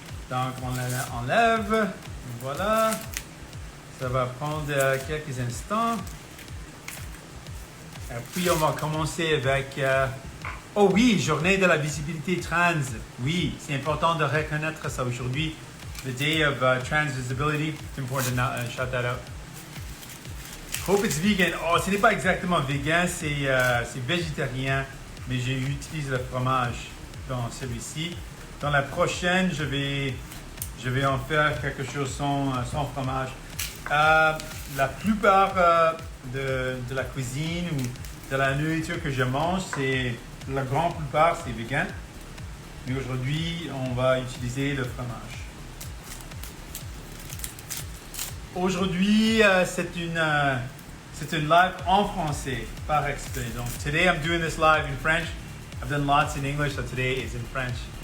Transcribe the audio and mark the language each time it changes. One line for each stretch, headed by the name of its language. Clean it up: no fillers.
French: Donc, on l'enlève. Voilà. Ça va prendre quelques instants. Et puis, on va commencer avec... oh oui, journée de la visibilité trans. Oui, c'est important de reconnaître ça aujourd'hui.
English: The Day of Trans Visibility. It's important to shout that out. Hope it's vegan.
French: Oh, ce n'est pas exactement vegan, c'est végétarien. Mais j'utilise le fromage dans celui-ci. Dans la prochaine, je vais en faire quelque chose sans fromage. La plupart de la cuisine ou de la nourriture que je mange, la grande plupart, c'est vegan. Mais aujourd'hui, on va utiliser le fromage. Aujourd'hui, c'est une live en français, par exprès.
English: Donc, today I'm doing this live in French. I've done lots in English, so today is in French.